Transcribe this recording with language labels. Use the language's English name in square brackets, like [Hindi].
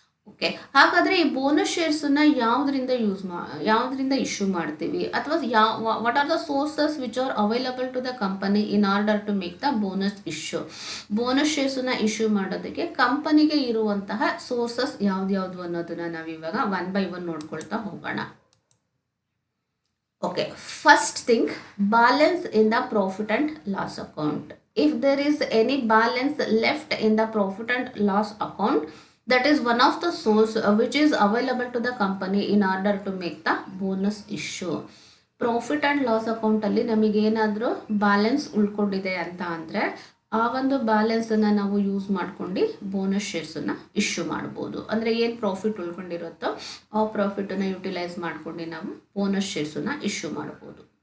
[Kannada] Okay, ಹಾಗಾದರೆ ಈ bonus ಶೇರ್ಸನ್ನ ಯಾವುದರಿಂದ ಇಶ್ಯೂ ಮಾಡ್ತೀವಿ, ಅಥವಾ [English] What are the sources which are available to the company in order to make the bonus issue. [Kannada] Bonus ಶೇರ್ಸನ್ನ issue ಮಾಡೋದಕ್ಕೆ ಕಂಪನಿಗೆ ಇರುವಂತಹ ಸೋರ್ಸಸ್ ಯಾವ್ದು ಅನ್ನೋದನ್ನ ನಾವಿವಾಗ ಒನ್ ಬೈ ಒನ್ ನೋಡ್ಕೊಳ್ತಾ ಹೋಗೋಣ. [English] Okay, first thing, balance in the profit and loss account. If there is any balance left in the profit and loss account, that is one of the source which is available to the company in order to make the bonus issue. [Kannada] Profit and loss ಅಕೌಂಟಲ್ಲಿ ನಮಗೇನಾದರೂ balance ಉಳ್ಕೊಂಡಿದೆ ಅಂತ ಅಂದರೆ ಆ ಒಂದು ಬ್ಯಾಲೆನ್ಸನ್ನು ನಾವು use ಮಾಡ್ಕೊಂಡು bonus ಶೇರ್ಸನ್ನು issue ಮಾಡ್ಬೋದು. ಅಂದರೆ ಏನು ಪ್ರಾಫಿಟ್ ಉಳ್ಕೊಂಡಿರುತ್ತೋ ಆ ಪ್ರಾಫಿಟನ್ನು ಯುಟಿಲೈಸ್ ಮಾಡ್ಕೊಂಡು ನಾವು ಬೋನಸ್ ಶೇರ್ಸನ್ನು ಇಶ್ಯೂ ಮಾಡ್ಬೋದು.